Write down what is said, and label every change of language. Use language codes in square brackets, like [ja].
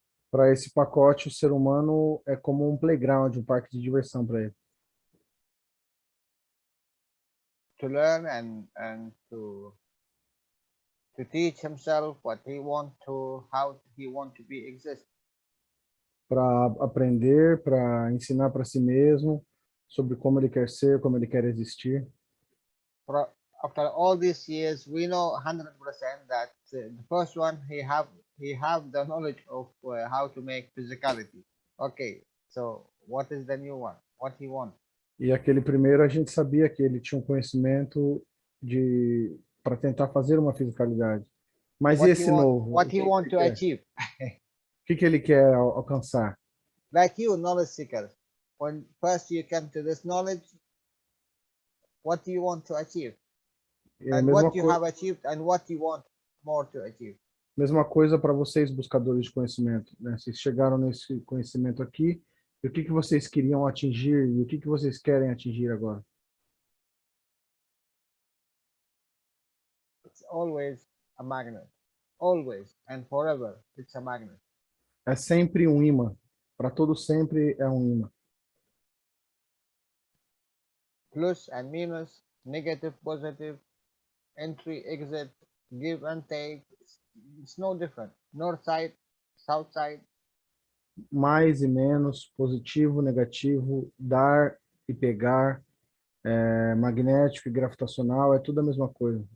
[pt] Para esse pacote, o ser humano é como um playground, um parque de diversão para ele. [en] To learn and to teach himself what he want to, how he want to be exist. [pt] Para aprender, para ensinar para si mesmo sobre como ele quer ser, como ele quer existir. [en] After all these years, we know 100% that the first one he have the knowledge of how to make physicality. Okay, so what is the new one? What he want? [pt] E aquele primeiro a gente sabia que ele tinha um conhecimento para tentar fazer uma fisicalidade. Mas e esse novo? [en] What he want to achieve? [pt] O que ele quer alcançar? [en] Like you, knowledge seekers. When first you come to this knowledge, what do you want to achieve? [pt] É a [en] And [pt] mesma [en] what you [pt] coisa. [en] have achieved and what you want more to achieve. [pt] Mesma coisa para vocês, buscadores de conhecimento, né? Vocês chegaram nesse conhecimento aqui, e o que vocês queriam atingir e o que vocês querem atingir agora? [en] It's always a magnet. Always and forever, it's a magnet. [pt] É sempre um imã. Para todo sempre é um imã. [en] Plus and minus, negative, positive, entry, exit, give and take. It's no different. North side, south side. [pt] Mais e menos, positivo, negativo, dar e pegar, magnético e gravitacional, é tudo a mesma coisa.